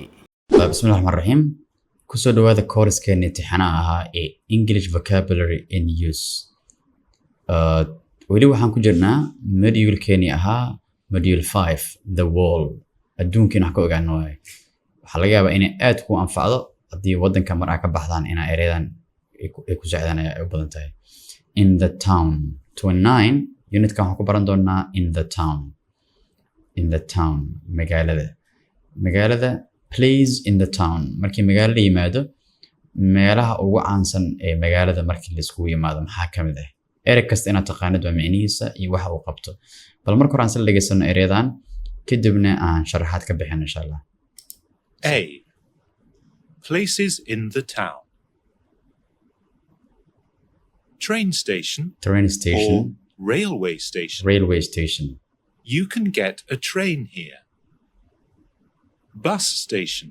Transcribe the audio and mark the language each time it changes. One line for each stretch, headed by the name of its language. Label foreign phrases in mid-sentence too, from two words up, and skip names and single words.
Arabic: بسم الله الرحمن الرحيم.
Somali: kusoo dhawaada koorskeena imtixaanaha ahaa ee English Vocabulary in Use. weli waxaan ku jirnaa module-keeni ahaa module 5 The World. adduunkiina wax ka ogaano waaye. waxaa laga yaabaa inay aad ku anfacdo haddii waddanka mar ay ka baxdaan inaa ereyadan ay ku socdaan ay u badan tahay.
English: In the town
Somali: 29 unitkan waxaan ku baran doonaa
English: in the town. In the town magaalada plays in the town.
Somali: markii magaalada yimaado meelaha ugu caansan ee magaalada markii la isku yimaado maxaa kamid ah erey kasta inaad taqaanid waa macnihiisa iyo waxa uu qabto. bal marka hore aan sal dhageysano ereyadan kadibna aan sharaxaad ka bixin insha Allah.
English: A. Places in the town. Train station Train or station, railway station. railway station, You can get a train here. Bus station.